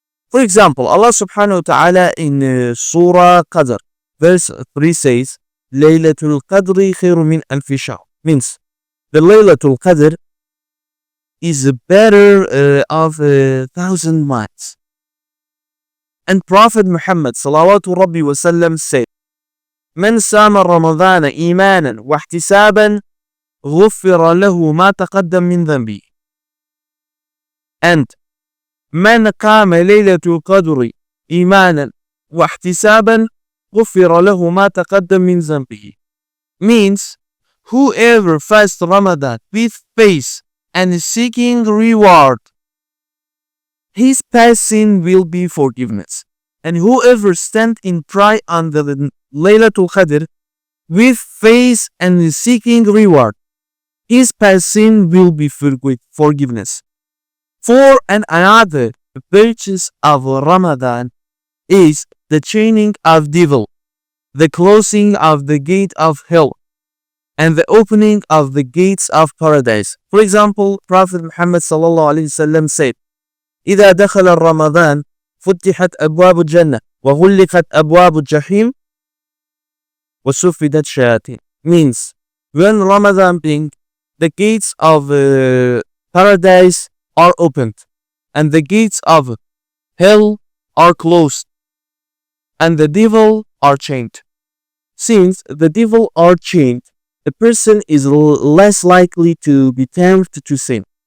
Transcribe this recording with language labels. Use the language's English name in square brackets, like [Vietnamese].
[English] For example, Allah subhanahu wa ta'ala in Surah Qadr, verse 3 says, Laylatul Qadr khairu min alfi shahr. Means, the Laylatul Qadr is better of 1,000 months. And Prophet Muhammad salawatu rabbi wasallam said, [Arabic] من سام رمضان إيمانا واحتسابا غفر له ما تقدم من ذنبه. And من قام ليلة القدر إيمانا واحتسابا غفر له ما تقدم من ذنبه. [English] Means, whoever fasts Ramadan with faith and seeking reward, his past sin will be forgiveness. And whoever stands in prayer under the Laylatul Qadr with faith and seeking reward, his past sin will be forgiveness. For and another virtues of Ramadan is the chaining of devil, the closing of the gate of hell, and the opening of the gates of paradise. For example, Prophet Muhammad sallallahu alaihi wasallam said, [Arabic] إذا دخل رمضان فتحت أبواب الجنة وغلقت أبواب الجحيم وسفدت الشياطين. [English] Means, when Ramadan brings, the gates of paradise are opened, and the gates of hell are closed, and the devil are chained. Since the devil are chained, the person is less likely to be tempted to sin.